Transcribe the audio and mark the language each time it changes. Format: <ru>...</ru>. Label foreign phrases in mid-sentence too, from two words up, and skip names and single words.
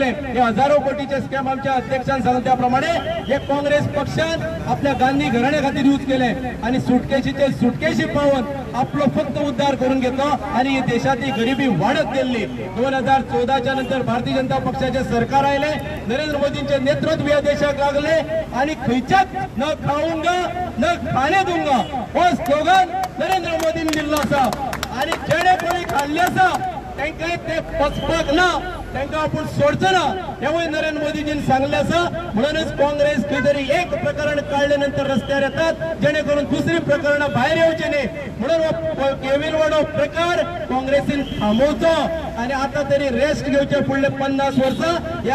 <kok>हे हजारो कोटीचे स्कॅम आमच्या अध्यक्षान सांगले त्या प्रमाणे हे काँग्रेस पक्षान आपल्या गांधी घराणे खातीर यूज केले आणि सुटकेशी पावून आपलो फक्त उद्धार करून घेतलो आणि ही देशातली गरिबी वाढत गेली 2014च्या नंतर भारतीय जनता पक्षाचे सरकार आयले नरेंद्र मोदींचे नेतृत्व या देशाक लागले आणि खंयच्याच</kok> <hi>न खाऊंगा न खाने दूंगा</hi> <kok>हो स्लोगन नरेंद्र मोदींनी दिल्लो आसा आणि जेणे कोणी खाल्ले आसा तांकां ते पचपाक ना तांकां आपूण सोडचो ना हेवूय नरेंद्र मोदीजीन सांगले आसा म्हणूनच काँग्रेस खंय तरी एक प्रकरण काढले नंतर रस्त्यार येतात जेणे करून दुसरी प्रकरणां भायर येवची न्ही म्हणून हो केविलवाडो प्रकार काँग्रेसीन थांबोवचो आणि आता तरी रेस्ट घेवचे फुडले 50 वर्सां या</kok>